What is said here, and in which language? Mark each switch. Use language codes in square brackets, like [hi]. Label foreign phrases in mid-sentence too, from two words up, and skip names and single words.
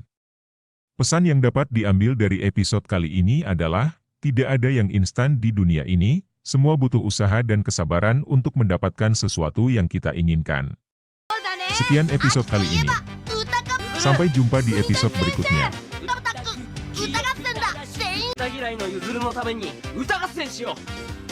[id] Pesan yang dapat diambil dari episode kali ini adalah, tidak ada yang instan di dunia ini, semua butuh usaha dan kesabaran untuk mendapatkan sesuatu yang kita inginkan. Sekian episode kali ini. Sampai jumpa di episode berikutnya. [ja] 歌嫌いのゆずるのために歌合戦しよう。